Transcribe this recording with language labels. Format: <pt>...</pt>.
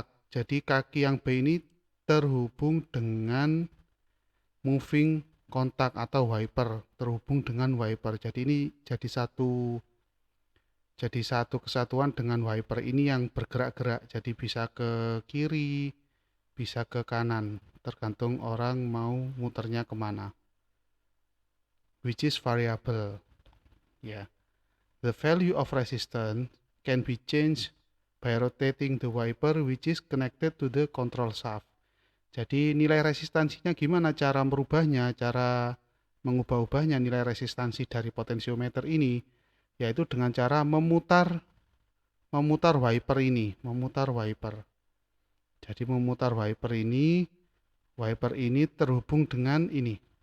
<id>Jadi kaki yang B ini terhubung dengan moving kontak atau wiper, terhubung dengan wiper. Jadi ini jadi satu kesatuan dengan wiper ini yang bergerak-gerak. Jadi bisa ke kiri, bisa ke kanan, tergantung orang mau muternya kemana.</id> <en>Which is variable. Ya. The value of resistance can be changed by rotating the wiper which is connected to the control shaft.</en> <id>Jadi nilai resistansinya gimana cara merubahnya, cara mengubah-ubahnya nilai resistansi dari potensiometer ini, yaitu dengan cara memutar wiper ini, memutar wiper. Jadi memutar wiper ini terhubung dengan ini.</id>